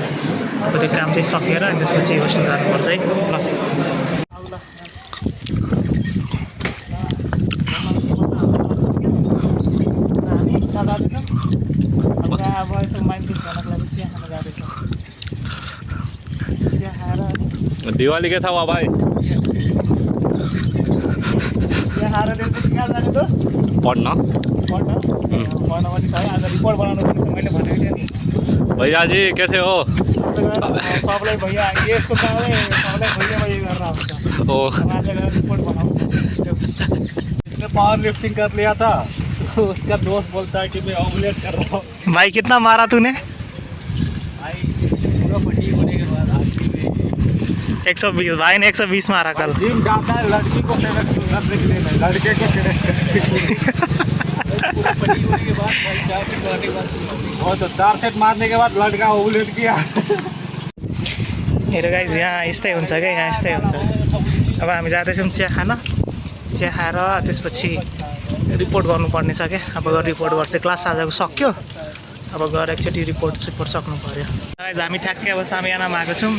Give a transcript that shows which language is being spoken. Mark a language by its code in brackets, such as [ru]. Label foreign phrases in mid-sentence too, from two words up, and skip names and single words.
[ne] अब त्यो काम चाहिँ सकेर अनि त्यसपछि होस्टेल जानुपर्छ है। ल अब यसो [en] mind fresh [ne] गर्नको लागि चिया खान जाँदैछ। चिया खाएर [hi] दिवाली के था वहाँ भाई? [ne] चिया खाएर त्यसपछि कहाँ जाने दोस्त? [hi] पढ़ना [ne] पनि छ है। आज रिपोर्ट बनाउनु पनि छ, मैले भनेको थिएँ नि। [hi] भैया जी कैसे हो? [ne] सबलाई भैया यसको कारणले सबलाई भैया गरेर आउँछ। आज गएर रिपोर्ट बनाऊ। [hi] मैंने [en] power lifting [hi] कर लिया था तो उसका दोस्त बोलता है कि मैं ऑमलेट कर रहा हूँ। भाई कितना मारा तूने? भाई पूरा फटीक होने के बाद 120। भाई ने 120 मारा कल। जिम जाता है लड़की को करने के लिए नहीं, लड़के को पूरा फटीक होने के बाद भाई 4 सेट मारने के बाद और तो 4 सेट मारने के बाद लड़का ऑमलेट किया। [en] hello guys [ne] यहाँ यस्तै हुन्छ क्या, यहाँ यस्तै हुन्छ। अब हामी जाँदैछौँ चिया खान। चिया खाएर त्यसपछि रिपोर्ट गर्नुपर्ने छ क्या। अब रिपोर्ट गर्छ। क्लास आजको सक्यो। अब गएर एकचोटि रिपोर्ट सक्नु पर्यो। गाइज हामी ठ्याक्कै अब सामियानामा आएको छौँ।